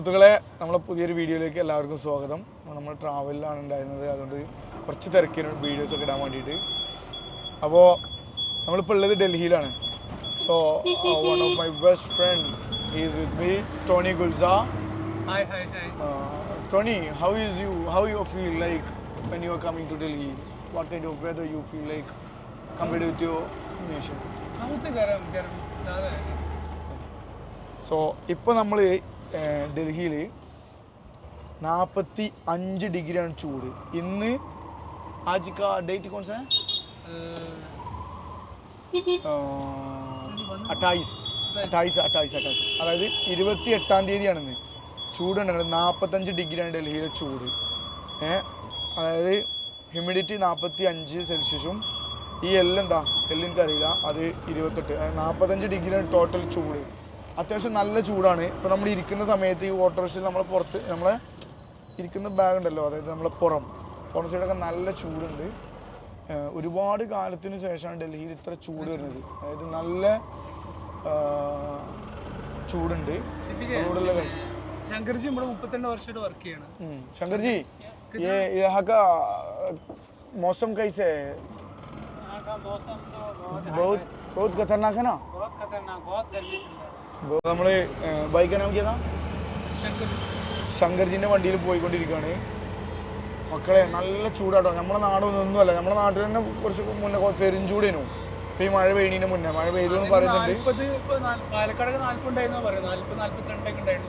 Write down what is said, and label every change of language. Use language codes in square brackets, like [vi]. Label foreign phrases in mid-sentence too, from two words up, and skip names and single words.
[ml] സുഹൃത്തുക്കളെ, നമ്മളെ പുതിയൊരു വീഡിയോയിലേക്ക് എല്ലാവർക്കും സ്വാഗതം. നമ്മൾ ട്രാവലിലാണ് ഉണ്ടായിരുന്നത്, അതുകൊണ്ട് കുറച്ച് തിരക്കിന് വീഡിയോസൊക്കെ ഇടാൻ വേണ്ടിയിട്ട്. അപ്പോൾ നമ്മളിപ്പോൾ ഉള്ളത് ഡൽഹിയിലാണ്. [en] so one of my best friends is with me, ടോണി ഗുൽസ. Hi. Tony, how you feel like when you are coming to Delhi? What kind of weather you feel like compared with your nation? [hi] गरम ज़्यादा है. [ml] സോ ഇപ്പോൾ നമ്മൾ ഡൽഹിയിൽ 45 ഡിഗ്രിയാണ് ചൂട്. [hi] ഇന്ന് आज का डेट कौन सा है? 28. [ml] അതായത് 28-ാം തീയതിയാണിന്ന്. ചൂടുണ്ടെങ്കിൽ 45 ഡിഗ്രിയാണ് ഡൽഹിയിലെ ചൂട്. അതായത് ഹ്യൂമിഡിറ്റി 45 സെൽഷ്യസും ഈ എല്ലെന്താ എനിക്കറിയില്ല, അത് 28. 45 ഡിഗ്രിയാണ് ടോട്ടൽ ചൂട്. അത്യാവശ്യം നല്ല ചൂടാണ്. ഇപ്പോൾ നമ്മൾ ഇരിക്കുന്ന സമയത്ത് ഈ ഓട്ടോറിക്ഷയിൽ നമ്മളെ പുറത്ത് നമ്മളെ ഇരിക്കുന്ന ബാഗ് ഉണ്ടല്ലോ, അതായത് നമ്മളെ പുറം സൈഡൊക്കെ നല്ല ചൂടുണ്ട്. ഒരുപാട് കാലത്തിന് ശേഷമാണ് ഡൽഹിയിൽ ഇത്ര ചൂട് വരുന്നത്. അതായത് നല്ല ചൂടുണ്ട്. [hi] शंकर जी हम 32 वर्षമായിട്ട് [ml] വർക്ക് ചെയ്യാണ്. [hi] शंकर जी, ये यहाँ का मौसम कैसे है? यहाँ का मौसम तो बहुत खतरनाक है ना? बहुत खतरनाक, बहुत गर्मी चल रहा है. [ml] നമ്മൾ ബൈക്ക് നാം ചെയ്താ शंकर ശങ്കർജിൻ്റെ വണ്ടിയിൽ പോയിക്കൊണ്ടിരിക്കുകയാണ്. മക്കളെ നല്ല ചൂടാട്ടോ. നമ്മുടെ നാടൊന്നുമല്ല, നമ്മുടെ നാട്ടിൽ തന്നെ കുറച്ച് മുന്നേ പെരുംചൂടേനു. ഇപ്പോൾ ഈ മഴ പെയ്യുന്നതിന് മുന്നേ മഴ പെയ്തു എന്ന് പറയുന്നുണ്ട്. പാലക്കാട് 40 ഉണ്ടായിരുന്നു പറയുന്നത്, 40-42 ഉണ്ടായിരുന്നു.